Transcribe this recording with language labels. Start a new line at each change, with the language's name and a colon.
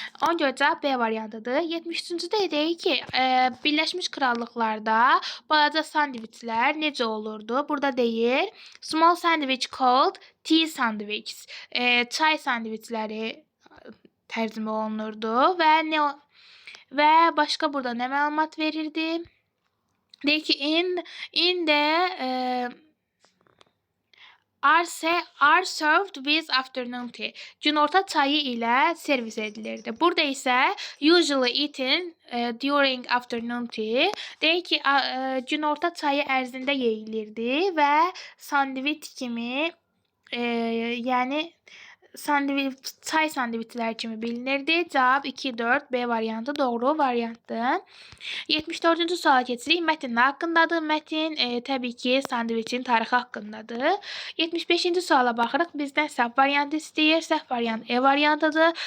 Azerbaijani: Ona görə cavab B variantıdır. 73-cüdə deyir ki, Birləşmiş Krallıqlarda balaca sandviçlər necə olurdu? Burada deyir,
English: small sandwich called tea sandwich.
Azerbaijani: Çay sandviçləri tərcümə olunurdu və başqa burada nə məlumat verirdi? Deyir ki,
English: in the are served with afternoon tea.
Azerbaijani: Günorta çayı ilə servis edilirdi. Burada isə
English: usually eaten during afternoon tea.
Azerbaijani: Deyir ki, günorta çayı ərzində yeyilirdi və sandviç kimi, yəni çay sandviçlər kimi bilinirdi. Cavab 2-4 B variantı doğru variantdır. 74-cü suala keçirik. Mətn nə haqqındadır? Mətn təbii ki, sandviçin tarixi haqqındadır. 75-ci suala baxırıq. Bizdən səhv variantı istəyir. Səhv variant E variantıdır.